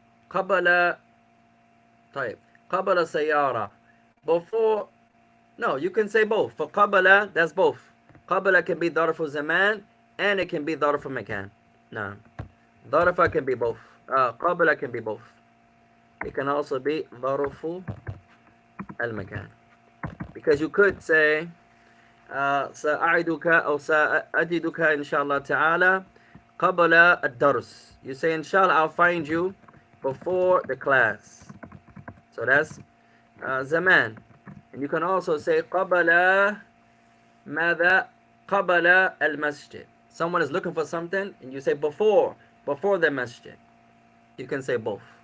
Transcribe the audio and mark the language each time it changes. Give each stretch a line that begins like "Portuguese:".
Arabic: قبل. طيب قبل سيارة.
English: Before. No, you can say both. For قبل, that's both. قبل can be ظرف زمان and it can be ظرف مكان. No. ظرف can be both. قبل can be both. It can also be ظرف المكان. Because you could say
Arabic: سأعدك أو سأجدك إن شاء الله تعالى قبل الدرس.
English: You say inshallah I'll find you before the class. So that's زمان. And you can also say
Arabic: قبل ماذا؟ قبل المسجد.
English: Someone is looking for something and you say before the masjid. You can say both.